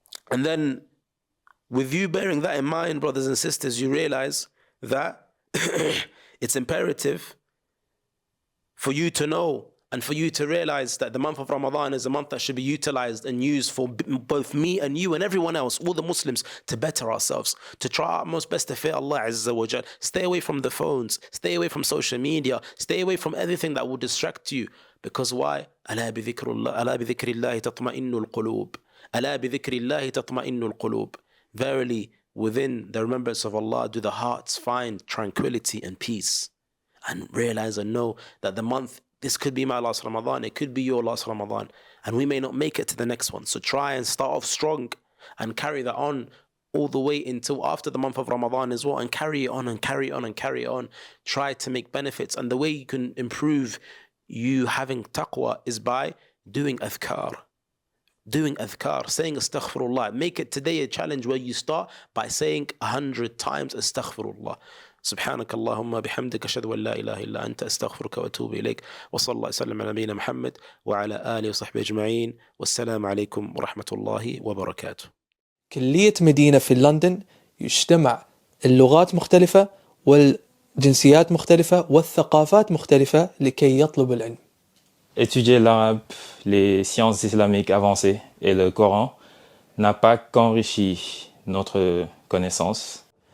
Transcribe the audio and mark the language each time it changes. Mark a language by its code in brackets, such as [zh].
[en] And then with you bearing that in mind, brothers and sisters, you realize that it's imperative for you to know and for you to realize that the month of Ramadan is a month that should be utilized and used for both me and you and everyone else, all the Muslims, to better ourselves, to try our most best to fear Allah Azza wa Jal. Stay away from the phones, stay away from social media, stay away from everything that will distract you. Because why? [ar] ألا بذكر الله تطمئن القلوب. ألا بذكر الله تطمئن القلوب. [en] Verily, within the remembrance of Allah do the hearts find tranquility and peace. And realize and know that the month, this could be my last Ramadan, it could be your last Ramadan, and we may not make it to the next one. So try and start off strong and carry that on all the way until after the month of Ramadan as well, and carry it on and carry on and carry on. Try to make benefits, and the way you can improve you having taqwa is by doing adhkar. Doing adhkar, saying astaghfirullah. Make it today a challenge where you start by saying 100 times astaghfirullah. [ar] سبحانك اللهم بحمدك أشهد أن لا إله إلا أنت أستغفرك وأتوب إليك وصلى الله وسلم على نبينا محمد وعلى آله وصحبه أجمعين والسلام عليكم ورحمة الله وبركاته. كلية مدينة في لندن يجتمع اللغات مختلفة والجنسيات مختلفة والثقافات مختلفة لكي يطلب العلم. [fr] Étudier l'arabe, les sciences islamiques avancées et le Coran n'a pas qu'enrichi notre connaissance,